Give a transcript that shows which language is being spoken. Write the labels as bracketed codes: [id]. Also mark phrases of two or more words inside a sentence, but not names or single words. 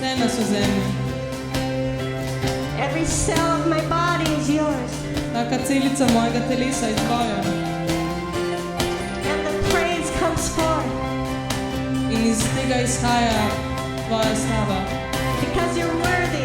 [sl] danes v zemlji. [en] Every cell of my body is yours. [sl] Vsaka celica mojega telesa je tvoja. [en] And the praise comes forth [sl] In iz tega izhaja tvoja slava. [en] because you're worthy.